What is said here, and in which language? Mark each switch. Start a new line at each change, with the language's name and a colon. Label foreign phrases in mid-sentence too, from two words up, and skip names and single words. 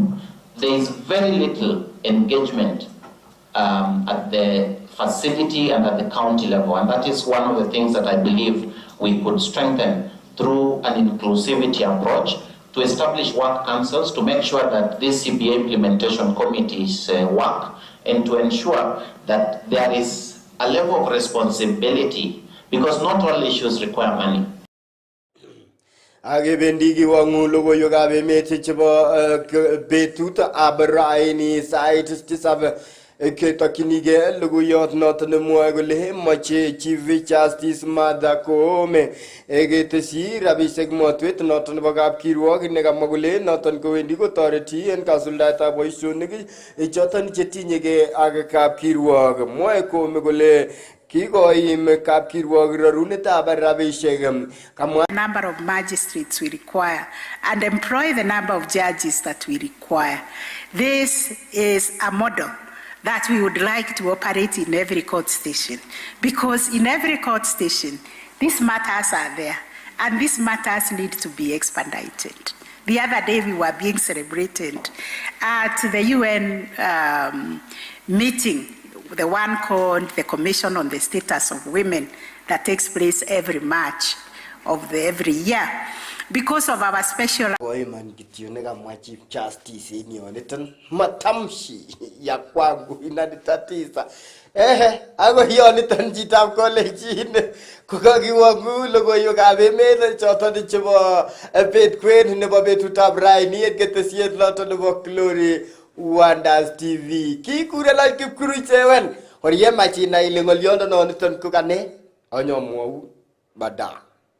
English: There is very little engagement at the facility and at the county level, and that is one of the things that I believe we could strengthen through an inclusivity approach to establish work councils to make sure that these CBA implementation committees work and to ensure that there is a level of responsibility because not all issues require money.
Kalenjin: Age bendigi wangu logoiywekab emet chebo betut ab raini sait 7 ketokyinige logoiyot noton nemwoe kole moche Chief Justice Martha Koome ketesyi rabisiek motwet noton nebo kapkirwok nekamwa kole noton kowendi kotoreti en kasuldaetab boisionik choton chetinyege ak kapkirwok. Mwoe Koome kole kikoim kapkirwok rorunetab rabisiek.
English: Number of magistrates we require and employ the number of judges that we require. This is a model that we would like to operate in every court station, because in every court station these matters are there and these matters need to be expedited. The other day we were being celebrated at the UN meeting, the one called the Commission on the Status of Women, that takes place every March of every year. Because of our special
Kalenjin: Chief Justice in Yoniton
Swahili: matamshi ya kwangu inanitatiza
Kalenjin: ako Yoniton chitab college kokakiwangu logoiywekab emet choton chebo bet kwen nebo betutab raini en ketesiet noton nebo Glory Wonders TV. Kikure la kipkuruchewen orie machina ile ngolyondo noniton kokane anyomwou bada.